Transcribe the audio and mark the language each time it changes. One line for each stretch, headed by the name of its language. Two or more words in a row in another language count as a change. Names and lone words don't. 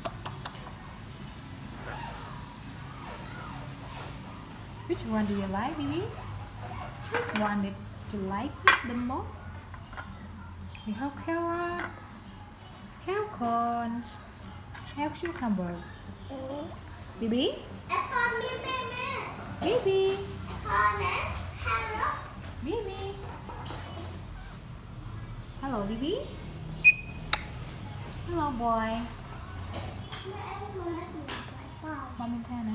English: Which one do you like, Bibi? Choose one that you like it the most. We have carrot, have corn, have cucumber. Bibi? Bibi? Bibi? Hello, Bibi? Hello, boy. Mommy Tana.